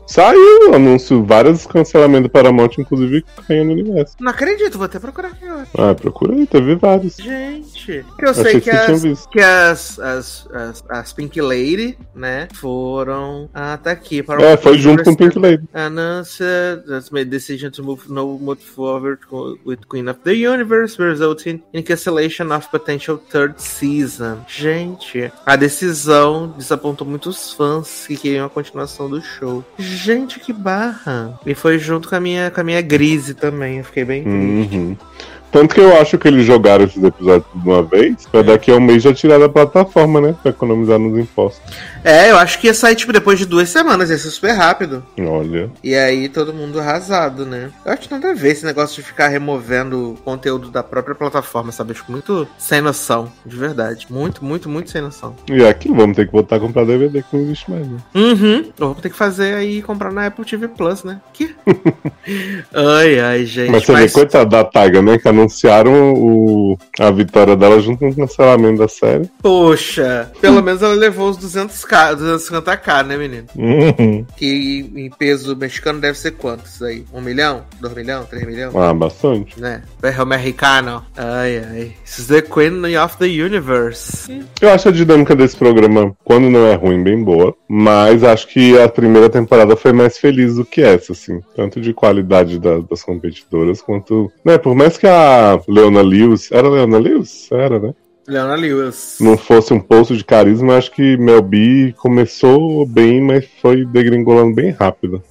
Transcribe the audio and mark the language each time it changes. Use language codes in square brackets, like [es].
[pt] Saiu o anúncio, vários cancelamentos para a morte, inclusive, caindo no universo. Não acredito. Vou até procurar aqui hoje. Ah, procura aí, teve vários. Gente, que eu sei que as Pink Lady, né, foram até aqui. Para é, foi junto com Pink Lady. [en] Anúncia, that's made decision to move forward with Queen of the Universe, resulting in cancellation of potential third season. [pt] Gente, a decisão desapontou muitos fãs que queriam a continuação do show. Gente, que barra. E foi junto com a minha Grise também, eu fiquei bem triste. Tanto que eu acho que eles jogaram esses episódios de uma vez, pra daqui a um mês já tirar da plataforma, né? Pra economizar nos impostos. É, eu acho que ia sair, tipo, depois de 2 semanas, ia ser super rápido. Olha. E aí todo mundo arrasado, né? Eu acho nada a ver esse negócio de ficar removendo conteúdo da própria plataforma, sabe? Acho muito sem noção, de verdade. Muito, muito, muito sem noção. E aquilo, vamos ter que voltar a comprar DVD, que não existe mais, né? Uhum. Vamos ter que fazer aí comprar na Apple TV Plus, né? Que? Ai, ai, gente. Mas você vê, coitado da Taiga, né? Anunciaram a vitória dela junto com o cancelamento da série. Poxa, pelo menos ela levou os 250k, né, menino? Que em peso mexicano deve ser quanto isso aí? 1 milhão? 2 milhão? 3 milhão? Ah, bastante. Né? Perro americano. Ai, ai. [en] This is the queen of the universe. [pt] Eu acho a dinâmica desse programa, quando não é ruim, bem boa. Mas acho que a primeira temporada foi mais feliz do que essa, assim. Tanto de qualidade das competidoras, quanto... Né, por mais que a Leona Lewis, era a Leona Lewis? Era, né? Leona Lewis. Não fosse um posto de carisma, acho que Mel B começou bem, mas foi degringolando bem rápido.